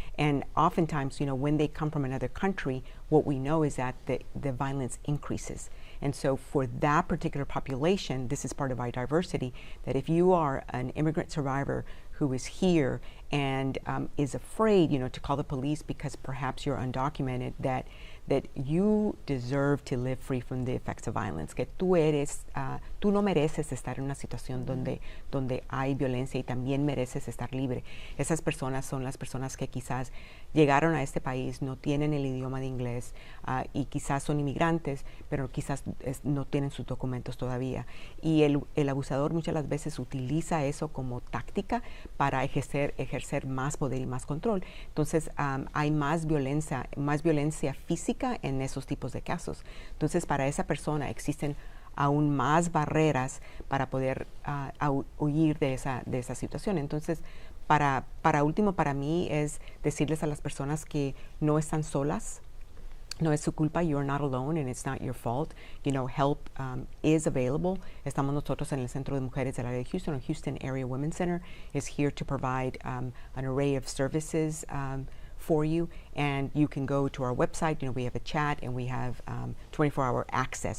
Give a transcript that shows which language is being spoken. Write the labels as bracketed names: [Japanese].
[English] And oftentimes, when they come from another country, what we know is that the violence increases. And so for that particular population, this is part of our diversity, that if you are an immigrant survivor who is here and is afraid, to call the police because perhaps you're undocumented, that that you deserve to live free from the effects of violence, [Spanish] que tú no mereces estar en una situación donde hay violencia y también mereces estar libre. Esas personas son las personas que quizás llegaron a este país, no tienen el idioma de inglés y quizás son inmigrantes, pero quizás no tienen sus documentos todavía. Y el abusador muchas las veces utiliza eso como táctica para ejercer más poder y más control. Entonces hay más violencia física en esos tipos de casos. Entonces para esa persona existen aún más barreras para poder huir de esa situación. Entonces para mí es decirles a las personas que no están solas. No es su culpa, [English] you're not alone and it's not your fault. You know, help is available. [Spanish] Estamos nosotros en el Centro de Mujeres del área de Houston, [English] or Houston Area Women's Center is here to provide an array of services for you. And you can go to our website, you know, we have a chat and we have 24-hour access.